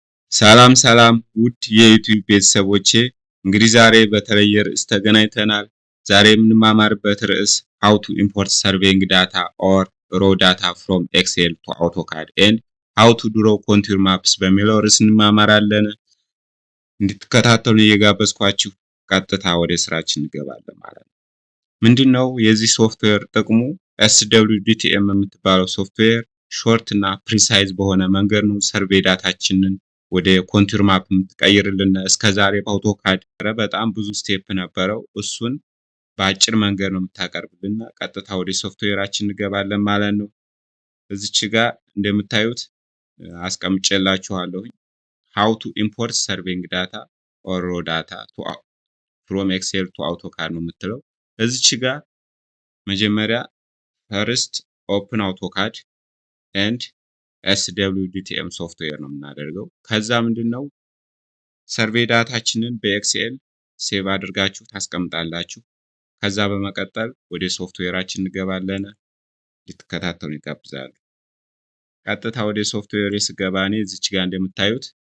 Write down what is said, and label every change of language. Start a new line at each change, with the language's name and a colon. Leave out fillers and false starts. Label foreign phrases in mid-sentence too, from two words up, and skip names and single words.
Amharic: ሰላም ሰላም ውድ የዩቲዩብ ቤተሰቦቼ እንግዲህ ዛሬ በተለየ ርዕስ ተገናኝተናል። ዛሬ የምንማማርበት ርዕስ
English: how to import surveying data or raw data from Excel to AutoCAD and how to draw contour maps
Amharic: በሚለው ርዕስ እንማማራለን። እንድትከታተሉ እየጋበዝኳችሁ ቀጥታ ወደ ስራችን እንገባለን ማለት ነው። ምንድነው የዚህ ሶፍትዌር ጥቅሙ? SWDTM የምትባለው ሶፍትዌር ሾርት እና ፕሪሳይዝ በሆነ መንገድ ነው ሰርቬይ ዳታችንን ወደ
English: contour map
Amharic: የምትቀይርልን። እስከዛሬ በአውቶካድ በጣም ብዙ ስቴፕ ነበረው። እሱን በአጭር መንገድ ነው የምታቀርብልን። ቀጥታ ወደ ሶፍትዌራችን እንገባለን ማለት ነው። እዚች ጋር እንደምታዩት አስቀምጬላችኋለሁ
English: how to import surveying data or raw data from Excel to AutoCAD
Amharic: ነው የምትለው። እዚች ጋር መጀመሪያ
English: first open AutoCAD and SWDTM
Amharic: ሶፍትዌር ነው የምናደርገው። ከዛ ምንድነው ሰርቬይ ዳታችንን በኤክስኤል ሴቭ አድርጋችሁ ታስቀምጣላችሁ። ከዛ በመቀጠል ወደ ሶፍትዌራችን እንገባለን። ልትከታተሉ ይጋብዛሉ። ቀጥታ ወደ ሶፍትዌር ስገባ እኔ እዚች ጋር እንደምታዩት